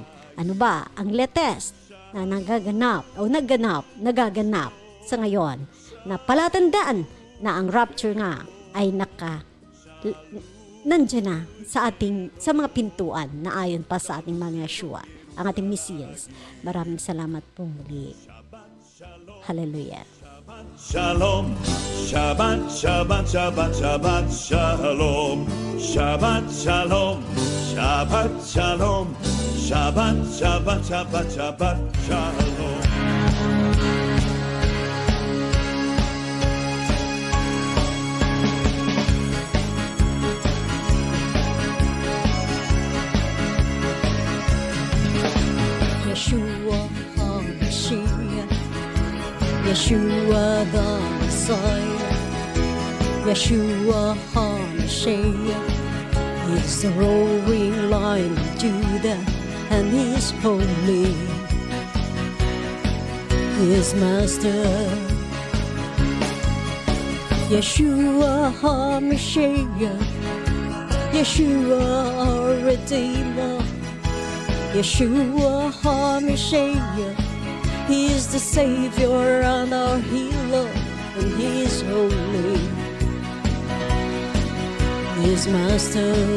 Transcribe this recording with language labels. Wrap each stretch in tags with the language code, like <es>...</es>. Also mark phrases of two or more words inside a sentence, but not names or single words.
<tl>Ano ba ang latest na nagaganap sa ngayon na palatandaan na ang rapture nga ay nandiyan na sa mga pintuan na ayon pa sa ating mga Yeshua, ang ating Mesiyas. Maraming salamat po muli. Hallelujah.</tl> <he>שלום, שבת, שבת, שבת, שבת, שלום, שבת, שלום, שבת, שלום, שבת, שבת, שבת, שבת, שלום. ישוע המשיח, ישוע the</he> <en>Messiah,</en> <he>ישוע המשיח</he> <en>is the roaring lion of Judah, and He's holy, His Master.</en> <he>ישוע המשיח,</he> <en>Yeshua our Redeemer,</en> <he>ישוע המשיח,</he> <en>He is the Savior and our healer, and He is holy, His Master.</en>